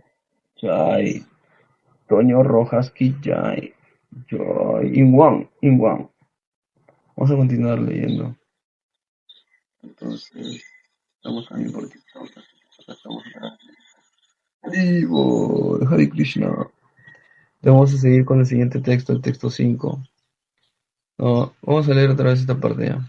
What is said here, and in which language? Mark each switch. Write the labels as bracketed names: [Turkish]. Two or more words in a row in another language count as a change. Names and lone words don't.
[Hindi] Jai. Toño Rojas Ki Jai. Jai. Inwan. Inwan. [Spanish] Vamos a continuar leyendo. Entonces, estamos también por TikTok. Estamos vivo. [Sanskrit] हरे कृष्ण. [Spanish] Vamos a seguir con el siguiente texto, el texto 5. No, vamos a leer otra vez esta parte ya.